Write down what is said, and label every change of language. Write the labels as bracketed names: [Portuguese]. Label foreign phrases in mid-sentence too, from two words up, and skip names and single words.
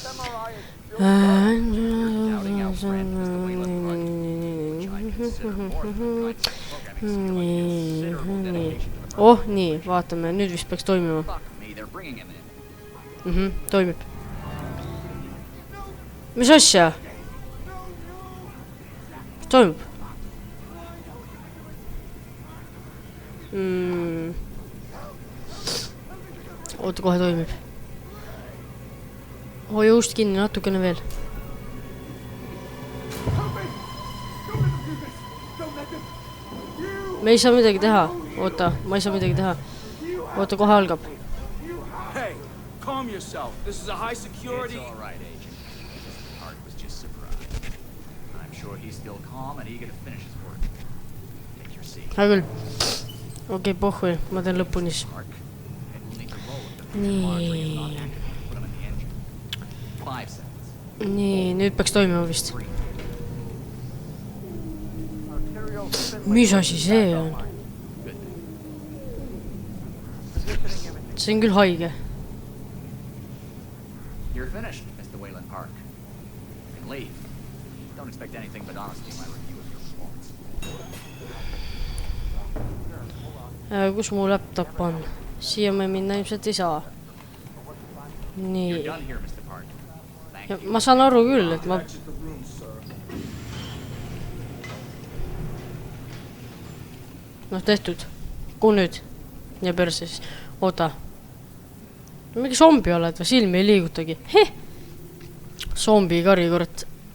[Estonian] nii vaatame nüüd vist peaks toimima toimib mis asja toimub oota, kohe toimib. Hoia ust kinni natukene veel. Me ei saa midagi teha. Oota, ma ei saa midagi teha. Oota, kohe algab. [English] Hey, calm yourself. This is a high security. It's all right, Agent. Mr. Park was just surprised. I'm sure he's still calm and eager to finish his work. Take your seat. [Estonian] Hea küll. Okei, pohhui, ma teen lõpuni siis. [English] Park. And we'll need to load the [Estonian] Nii. [English] Marjorie is not active. Put him in the engine. 5 seconds. [Estonian] Nii, nüüd peaks toimima vist. 3. Mis asi see on? [English] Good. [Estonian] See on küll haige. [English] You're finished, Mr. Wayland Park. You can leave. Don't expect anything but honesty in my review of your performance. [Estonian] Kus mu laptop on? Siia me minna ilmselt ei saa. [English] You're [Estonian] Nii. [English] done here, Mr. Park. Thank [Estonian] Ja [English] you. [Estonian] ma saan aru küll, et ma... Noh, tehtud. Kuhu nüüd? Ja perse siis. Oota. Mingi zombi oled või silmi ei liigutagi. Heh! Zombi kari, kurat.